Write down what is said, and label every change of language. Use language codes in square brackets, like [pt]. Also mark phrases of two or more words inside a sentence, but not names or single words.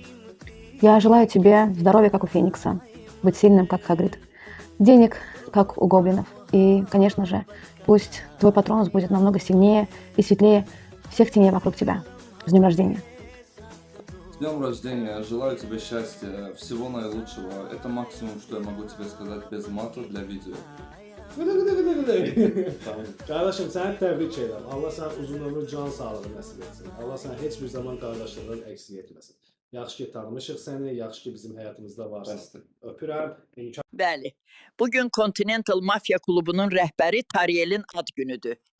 [ru] Я желаю тебе здоровья, как у Феникса, быть сильным, как Хагрид, денег, как у гоблинов. И, конечно же, пусть твой патронус будет намного сильнее и светлее всех теней вокруг тебя. С днем рождения. С днем рождения. Желаю тебе счастья, всего наилучшего. Это максимум, что я могу тебе сказать без мата для видео. [az] Qardaşım, səni təbrik edirəm. Allah sənə uzun ömür, can sağlığı nəsib etsin. Allah sənə heç bir zaman qardaşlığın eksik etməsin. Yaxşı ki tanımışıq səni, yaxşı ki bizim həyatımızda varsan. Öpürəm. Bəli, bugün Continental Mafia klubunun rəhbəri Tariyelin ad günüdür.